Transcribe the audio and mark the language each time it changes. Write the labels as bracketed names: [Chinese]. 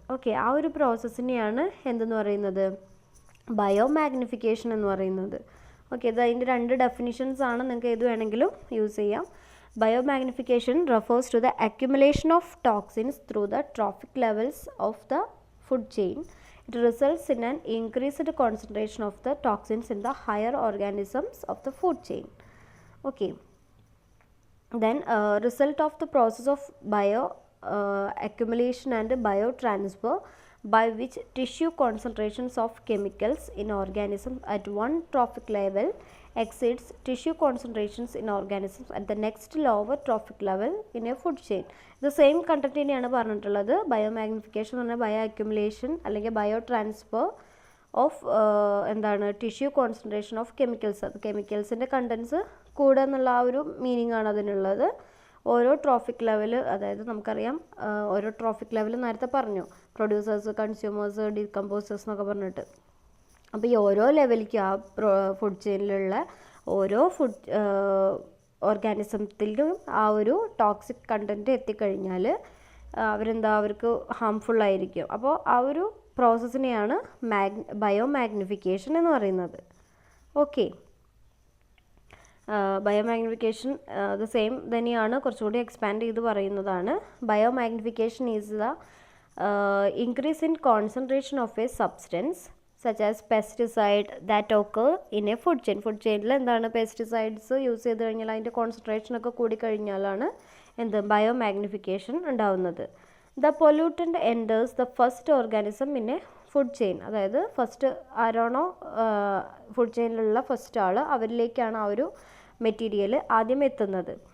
[Malayalam] Okay, ആ ഒരു പ്രോസസ്സിനെയാണ് എന്തെന്ന് പറയുന്നത്, ബയോ മാഗ്നിഫിക്കേഷൻ എന്ന് പറയുന്നത്. ഓക്കെ, ഇത് അതിൻ്റെ 2 ഡെഫിനിഷൻസ് ആണ്, നിങ്ങൾക്ക് ഏത് വേണമെങ്കിലും യൂസ് ചെയ്യാം. [English] Bio magnification refers to the accumulation of toxins through the trophic levels of the food chain. It results in an increased concentration of the toxins in the higher organisms of the food chain. Okay, then result of the process of bio accumulation and biotransfer, by which tissue concentrations of chemicals in organisms at one trophic level exceeds tissue concentrations in organisms at the next lower trophic level in a food chain. [Malayalam] ഇത് same content തന്നെയാണ് പറഞ്ഞിട്ടുള്ളത്. Bio magnification എന്ന് പറഞ്ഞാൽ bio accumulation അല്ലെങ്കിൽ bio transfer of എന്താണ് tissue concentration of chemicals. അത് കെമിക്കൽസിൻ്റെ contents കൂടുക എന്നുള്ള ആ ഒരു മീനിങ് ആണ് അതിനുള്ളത്. ഓരോ ട്രോഫിക് ലെവൽ, അതായത് നമുക്കറിയാം ഓരോ ട്രോഫിക് ലെവൽ നേരത്തെ പറഞ്ഞു, പ്രൊഡ്യൂസേഴ്സ്, കൺസ്യൂമേഴ്സ്, ഡീകമ്പോസേഴ്സ് എന്നൊക്കെ പറഞ്ഞിട്ട്. അപ്പോൾ ഈ ഓരോ ലെവലിലേക്ക് ആ ഫുഡ് ചെയിനിലുള്ള ഓരോ ഫുഡ് ഓർഗാനിസത്തിലും ആ ഒരു ടോക്സിക് കണ്ടൻറ്റ് എത്തിക്കഴിഞ്ഞാൽ അവർക്ക് ഹാംഫുള്ളായിരിക്കും. അപ്പോൾ ആ ഒരു പ്രോസസ്സിനെയാണ് ബയോ മാഗ്നിഫിക്കേഷൻ എന്ന് പറയുന്നത്. ഓക്കെ, ബയോമാഗ്നിഫിക്കേഷൻ ദ സെയിം തന്നെയാണ്, കുറച്ചുകൂടി എക്സ്പാൻഡ് ചെയ്ത് പറയുന്നതാണ്. [English] Biomagnification is the increase in concentration of a substance such as pesticide that occur in a food chain. [Malayalam] Food ചെയിനിൽ എന്താണ് പെസ്റ്റിസൈഡ്സ് യൂസ് ചെയ്ത് കഴിഞ്ഞാൽ അതിൻ്റെ കോൺസെൻട്രേഷനൊക്കെ കൂടിക്കഴിഞ്ഞാലാണ് എന്ത് ബയോമാഗ്നിഫിക്കേഷൻ ഉണ്ടാവുന്നത്. [English] The pollutant enters the first organism in a food chain. [Malayalam] അതായത് first ആരാണോ food ചെയിനിലുള്ള first ആൾ, അവരിലേക്കാണ് ആ ഒരു മെറ്റീരിയൽ ആദ്യം എത്തുന്നത്.